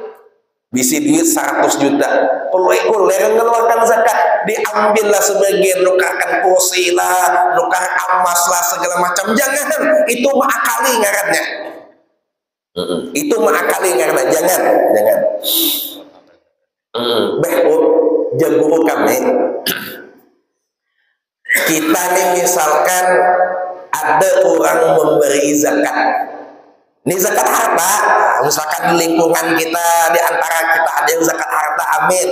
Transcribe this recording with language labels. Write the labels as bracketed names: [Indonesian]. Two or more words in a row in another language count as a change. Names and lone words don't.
[Indonesian] Bisi duit 100 juta, perlu mengeluarkan zakat, diambillah sebagian, nukarkan kursi lah, nukar emas lah, segala macam. [Banjar] Jangan, itu makali ngarannya. Itu makali ngarannya, jangan. [Indonesian] Jago kami. Kita nih misalkan ada orang memberi zakat. Ini zakat harta, misalkan di lingkungan kita, di antara kita ada yang zakat harta, amin.